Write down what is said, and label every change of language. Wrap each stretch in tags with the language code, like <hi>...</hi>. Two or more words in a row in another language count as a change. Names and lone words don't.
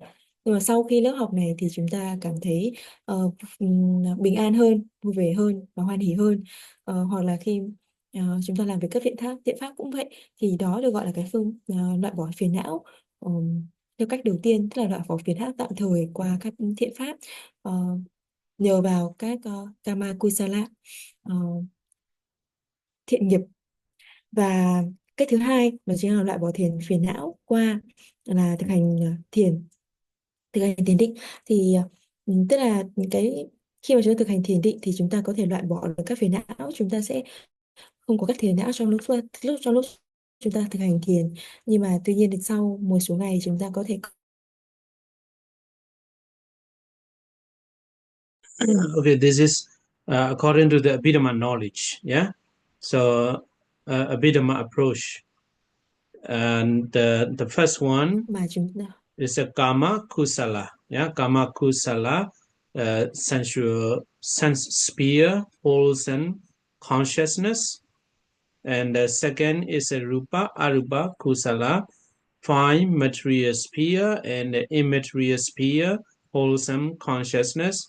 <vi>Nhưng mà sau khi lớp học này thì chúng ta cảm thấy bình an hơn, vui vẻ hơn và hoan hỉ hơn. Hoặc là khi chúng ta làm việc các thiện pháp cũng vậy, thì đó được gọi là cái loại bỏ phiền não theo cách đầu tiên, tức là loại bỏ phiền não tạm thời qua các thiện pháp, ờ, nhờ vào các</vi> <pi>kama kusala,</pi> <vi>ờ, thiện nghiệp. Và cách thứ hai đó chính là loại bỏ phiền não qua là thực hành thiền định. Thì tức là khi mà chúng ta thực hành thiền định thì chúng ta có thể loại bỏ được các phiền não, chúng ta sẽ không có các phiền não trong lúc chúng ta thực hành thiền. Nhưng mà tuy nhiên thì sau một số ngày chúng ta có thể</vi> <en>Okay, this is according to the Abhidhamma knowledge, yeah? So Abhidhamma approach. And the first one</en> <vi>mà chúng ta</vi> <en>is a</en> <pi>Kama Kusala,</pi> <en>yeah?</en> <pi>Kama Kusala,</pi> <en>sense sphere, wholesome consciousness. And the second is a</en> <pi>Rupa Arupa Kusala,</pi> <en>fine material sphere and immaterial sphere, wholesome consciousness.</en>